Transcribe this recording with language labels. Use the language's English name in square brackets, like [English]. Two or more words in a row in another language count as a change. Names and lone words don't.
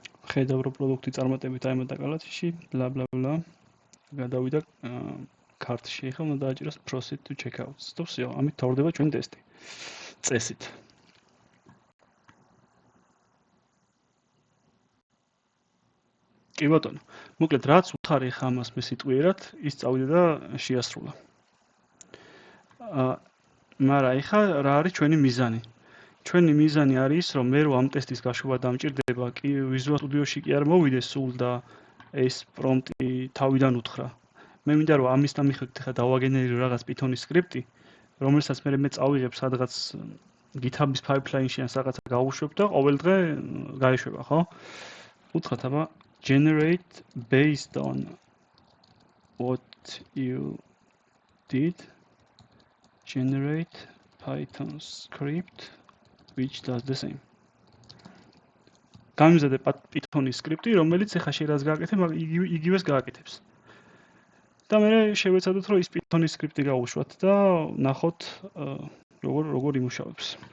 [Georgian] ხედავ რომ პროდუქტი წარმატებით აიმატა კალათში, [English] bla bla bla. [Georgian] გადავიდა კარტში, ახლა უნდა დააჭიროს [English] proceed to checkout. [Georgian] და всё, ამით თავდება ჩვენი ტესტი. წესით. კი ბატონო. მოკლედ რაც უთხარი ხა ამას მე სიტყვიერად, ის წავიდა და შეასრულა. მაგრამ ეხა რა არის ჩვენი მიზანი? ჩვენი მიზანი არის რომ მე რომ ამ ტესტის გაშვება დამჭირდება, კი Visual Studio-ში კი არ მოვიდეს სულ და ეს პრომპტი თავიდან უთხრა. მე მინდა რომ ამის დამიხევით ხა დავაგენერირო რაღაც Python-ის სკრიპტი, რომელსაც მე წავიღებ სადღაც GitHub-ის pipeline-ში ან რაღაცა გავუშვებ და ყოველ დღე გაეშვება, ხო? უთხრათ აბა [English] generate based on what you did generate Python script which does the same. [Georgian] გამიზადე Python-ის სკრიპტი, რომელიც ახლა შეიძლება გააკეთე, მაგრამ იგივეს გააკეთებს. და მე შევეცადოთ, რომ ის Python-ის სკრიპტი გავუშვათ და ნახოთ, როგორ იმუშავებს.